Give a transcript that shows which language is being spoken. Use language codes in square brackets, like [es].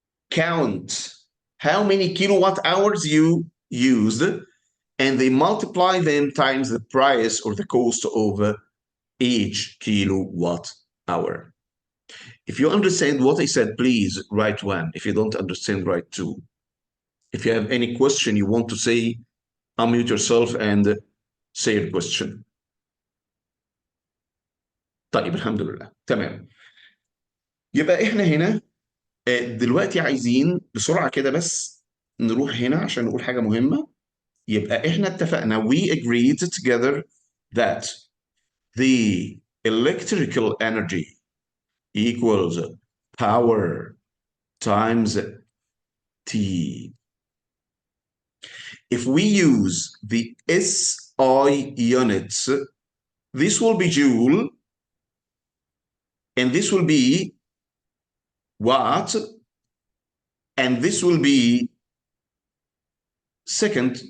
[en] count how many kilowatt hours you used, and they multiply them times the price or the cost of each kilowatt hour. If you understand what I said, please write 1. If you don't understand, write 2. If you have any question you want to say, unmute yourself and say your question. [ar] طيب الحمد لله تمام. يبقى احنا هنا دلوقتي عايزين بسرعة كده بس نروح هنا عشان نقول حاجة مهمة. يبقى احنا اتفقنا, [en] we agreed together that the electrical energy equals power times T. If we use the SI units, this will be joule, and this will be watt, and this will be second.